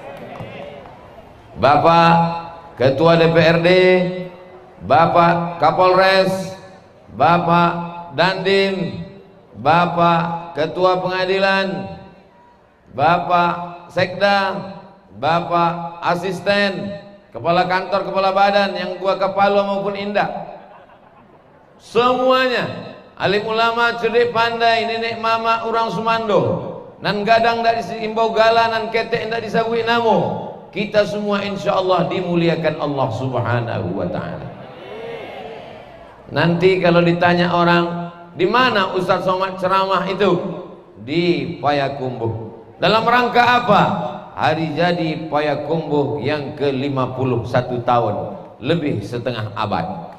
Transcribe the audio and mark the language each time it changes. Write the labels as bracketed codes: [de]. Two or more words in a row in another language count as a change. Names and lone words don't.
[id] Bapak Ketua DPRD, Bapak Kapolres, Bapak Dandim, Bapak Ketua Pengadilan, Bapak Sekda, Bapak Asisten, Kepala Kantor, Kepala Badan yang gua Kepala maupun Indah, semuanya alim ulama, cerdik pandai, [min] nenek mama orang Sumando, nan gadang dak disimbau gala, nan ketek dak disabui namo. [id] Kita semua [ar] insya Allah [id] dimuliakan Allah [ar] Subhanahu wa ta'ala. [id] Nanti kalau ditanya orang, di mana Ustaz Somad ceramah itu? Di Payakumbuh. Dalam rangka apa? Hari jadi Payakumbuh yang ke-51 tahun, lebih setengah abad.